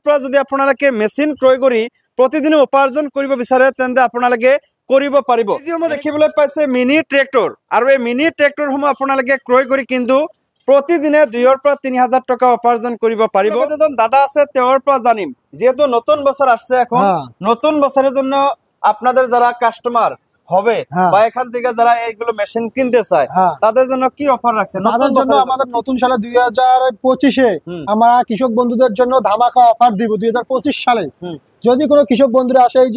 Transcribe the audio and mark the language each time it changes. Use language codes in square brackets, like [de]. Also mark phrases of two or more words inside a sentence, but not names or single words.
[as] পৰা যদি আপোনালোকে মেচিন ক্ৰয় কৰি প্ৰতিদিনে উপাৰ্জন কৰিব বিচাৰে তেন্তে আপোনালোকে কৰিব পাৰিব যিসমূহ দেখিবলৈ পাইছে মিনি ট্ৰেক্টৰ আৰু এই মিনি ট্ৰেক্টৰসমূহ আপোনালোকে ক্ৰয় কৰি কিন্তু প্ৰতিদিনে ২ৰ পৰা ৩,০০০ টকা উপাৰ্জন কৰিব পাৰিব এজন দাদা আছে তেওঁৰ পৰা জানিম [bn] যেহেতু নতুন বছর আসছে এখন নতুন বছরের জন্য আপনাদের যারা কাস্টমার হবে বা এখান থেকে যারা এইগুলো মেশিন কিনতে চায় তাদের জন্য কি অফার রাখছে তাদের জন্য আমাদের নতুন সালে 2025 এ আমরা কৃষক বন্ধুদের জন্য ধামাকা অফার দিব 2025 সালে যদি কোনো কৃষক বন্ধুরা আসে এই যে